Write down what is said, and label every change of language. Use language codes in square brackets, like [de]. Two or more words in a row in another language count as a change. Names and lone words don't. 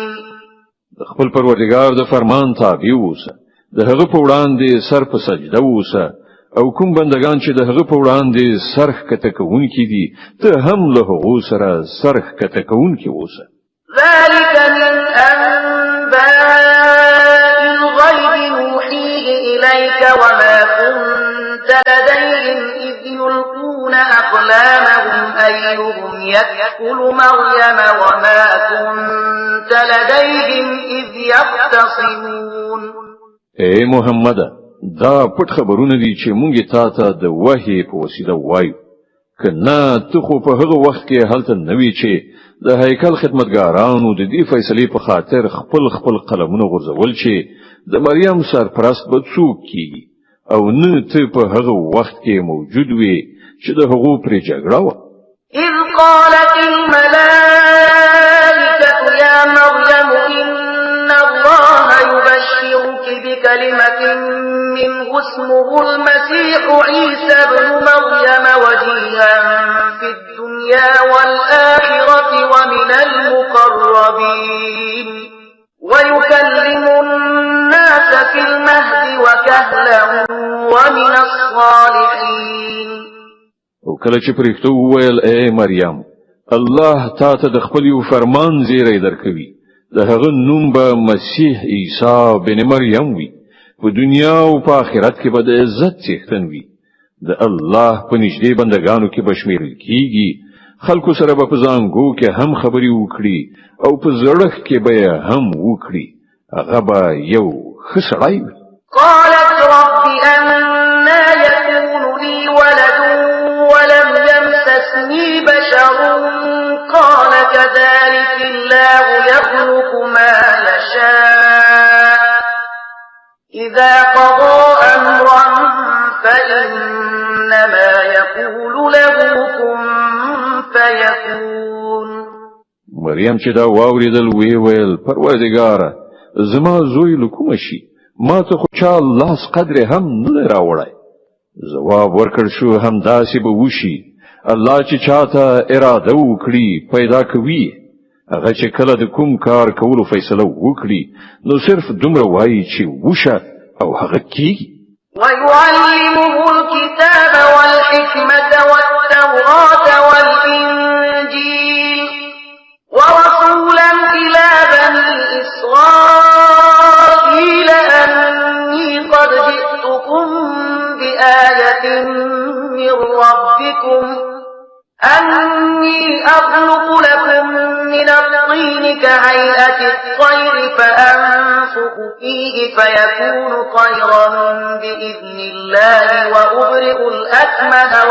[ps] د خپل پروردګار د فرمان تابع اوسه، د هغه په وړاندې سر په سجده اوسه او کوم بندگان چې د هغه په وړاندې سرخ کته کوونکي دي ته هم له هغو سره سرخ کته کوونکي اوسه. [ar] ذلك من أنباء الغيب نوحيه إليك وما كنت لديهم إذ يلقون أقلامهم أيهم يكفل مريم وما كنت لديهم إذ يختصمون. [ps] اے محمد دا پټ خبرونه دي چې مونږه تاته د وحی په وسیله وایو. کنا ته خو په هغه وخت کې هلته نوی چې د هیکل خدمتګارانو د دې فیصلې په خاطر خپل قلمونه غورځول چې د مریم سرپرست به څوک کیږي او نه ته په هغه وخت کې موجود وي چې د هغو پرې جګړه وه. [ar] إذ قالت الملائكة يا مريم إن الله يبشرك بكلمة منه اسمه المسيح عيسى بن مريم وجيها في الدنيا والآخرة ومن المقربين ويكلم الناس في المهد وكهلا ومن الصالحين. [ps] او کله چې پرښتو وویل اے مریم الله تا ته د خپل یو فرمان زیری درکوي، د هغه نوم به مسیح عیسی بن مریم وي، په دنیا او په آخرت کې به د عزت څښتن وي، د الله په نږدې بندگانو کې بشمیرل کیږي، خلکو سره به په زانګو کې هم خبري وکړي او په زړه کې به هم وکړي، هغه به یو ښه سړی وي. [ar] قالت رب أنا يكون لي ولد ولم يمسسني بشر قال كذلك الله يخلق ما يشاء إذا قضى أمرا فإنما يقول له كن فيكون. [ps] مریم چې دا واوریدل وی ویل پروردګاره زما زوی لکوم شي ما ته خو چا لاس قدر هم نه راوړای. جواب ورکړ شو هم داسې به وشي الله چې چاته اراده وکړي پیدا کوي هغه چې کله د کوم کار کولو فیصله وکړي نو صرف دومره وایي چې وشه او هغه کیږي. [ar] ويعلمه الكتاب والحكمة والتوراة والإنجيل ورسولا إلى بني إسرائيل أني قد جئتكم بآية من ربكم أني أخلق لكم من الطين كهيئة الطير فأنفخ فيه فيكون طيرا بإذن الله وأبرئ الأكمه